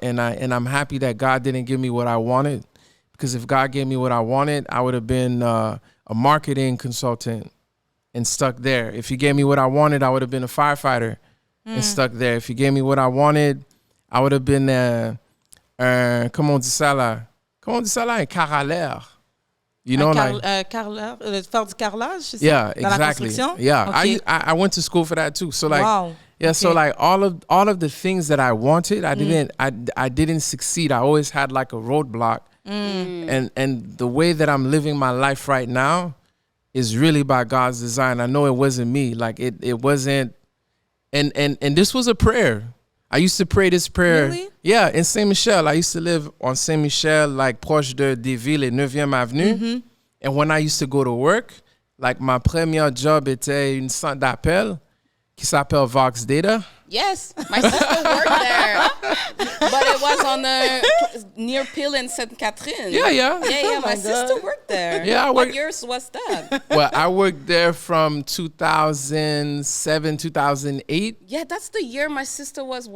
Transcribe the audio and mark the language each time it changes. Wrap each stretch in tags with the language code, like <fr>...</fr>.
<en>And I'm happy that God didn't give me what I wanted, because if God gave me what I wanted, I would have been a marketing consultant and stuck there. If he gave me what I wanted, I would have been a firefighter and stuck there. If he gave me what I wanted, I would have been</en> <fr>comment on dit ça là? Comment on dit ça là? Un carreleur.</fr> <en>You know, like</en> <fr>carreleur, faire du carrelage, c'est ça?</fr> <en>Yeah,</en> <fr>Dans</fr> <en>exactly.</en> <fr>La construction?</fr> <en>Yeah, Okay. I went to school for that too. So like, Wow. yeah, so Okay. like all of the things that I wanted, I didn't succeed. I always had like a roadblock. And the way that I'm living my life right now is really by God's design. I know it wasn't me. Like it wasn't. And this was a prayer. I used to pray this prayer. Really? Yeah, in Saint-Michel. I used to live on Saint-Michel, like</en> <fr>proche de Desvilles et 9e Avenue.</fr> <en>And when I used to go to work, like my</en> <fr>premier job était une centre d'appel qui s'appelle Vox Data.</fr> <en>Yes, my sister worked there, but it was on near Peel in Sainte Catherine. Yeah. My sister worked there. Yeah, What years was that? Well, I worked there from 2007, 2008. Yeah, that's the year my sister was working.</en>